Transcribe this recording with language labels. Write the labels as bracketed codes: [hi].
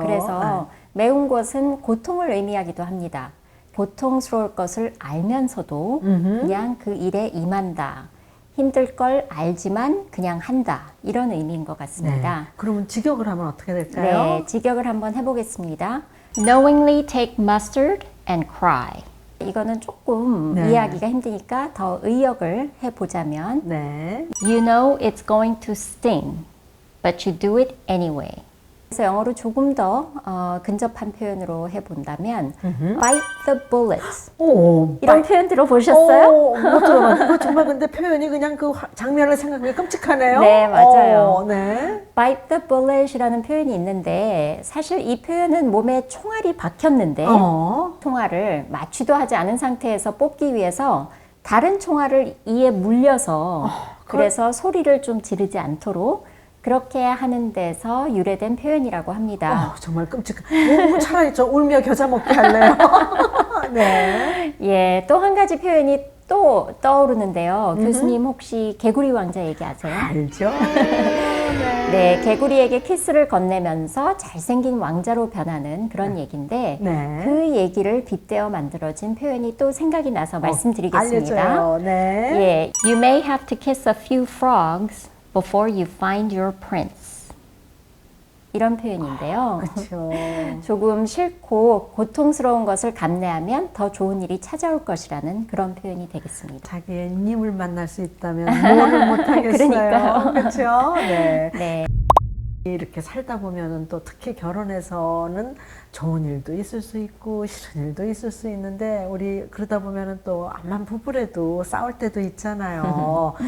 [ko] 그래서 매운 것은 고통을 의미하기도 합니다. 고통스러울 것을 알면서도 그냥 그 일에 임한다. 힘들 걸 알지만 그냥 한다. 이런 의미인 것 같습니다. 네. 그러면 직역을 하면 어떻게 될까요? 네, 직역을 한번 해보겠습니다. [en] Knowingly take mustard and cry. [ko] 이거는 조금 네. 이해하기가 힘드니까 더 의역을 해보자면 네. [en] You know it's going to sting, but you do it anyway. [ko] 그래서 영어로 조금 더 근접한 표현으로 해본다면 [en] Bite the bullets. [ko] 이런 표현 들어보셨어요? 못 들어봤어요. 이거 정말 근데 표현이 그냥 그 장면을 생각하면 끔찍하네요. 네, 맞아요. 네. [en] Bite the bullet [ko] 이라는 표현이 있는데 사실 이 표현은 몸에 총알이 박혔는데 총알을 마취도 하지 않은 상태에서 뽑기 위해서 다른 총알을 이에 물려서 그래서 소리를 좀 지르지 않도록 그렇게 하는 데서 유래된 표현이라고 합니다. 정말 끔찍해. 차라리 저 울며 겨자 먹기 할래요. 네. 예, 또 한 가지 표현이 또 떠오르는데요. 교수님 혹시 개구리 왕자 얘기 아세요? 알죠. 네, 개구리에게 키스를 건네면서 잘생긴 왕자로 변하는 그런 얘기인데 네. 그 얘기를 빗대어 만들어진 표현이 또 생각이 나서 말씀드리겠습니다. 알려줘요. 네. [en] 예, You may have to kiss a few frogs before you find your prince. [ko] 이런 표현인데요. 그렇죠. 조금 싫고 고통스러운 것을 감내하면 더 좋은 일이 찾아올 것이라는 그런 표현이 되겠습니다. 자기의 님을 만날 수 있다면 뭐를 못하겠어요. 그러니까요. 그렇죠. 네. 네. 이렇게 살다 보면은 또 특히 결혼해서는 좋은 일도 있을 수 있고 싫은 일도 있을 수 있는데 우리 그러다 보면은 또 암만 부부래도 싸울 때도 있잖아요.